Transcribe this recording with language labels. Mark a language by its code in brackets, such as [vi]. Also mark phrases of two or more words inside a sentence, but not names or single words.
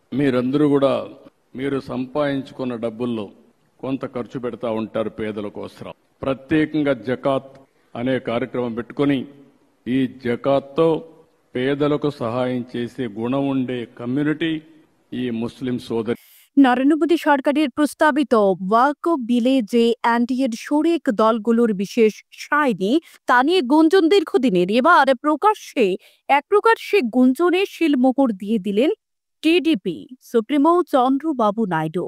[te] మీరందరూ కూడా మీరు సంపాదించుకున్న డబ్బుల్లో కొంత ఖర్చు పెడతా ఉంటారు పేదల కోసం. ప్రత్యేకంగా జకాత్ అనే కార్యక్రమం పెట్టుకొని ఈ జకాత్తో పేదలకు సహాయం చేసే గుణం ఉండే కమ్యూనిటీ ఈ ముస్లిం సోదరి। [bn] নরেন্দ্র মোদী সরকারের প্রস্তাবিত ওয়াকফ বিলে যে এনডিএর শরিক দলগুলোর বিশেষ সায় নেই তা নিয়ে গুঞ্জন দীর্ঘদিনের, এবার প্রকাশ্যে এক প্রকার সে গুঞ্জনে শিলমোহর দিয়ে দিলেন টিডিপি সুপ্রিমো চন্দ্রবাবু নাইডু।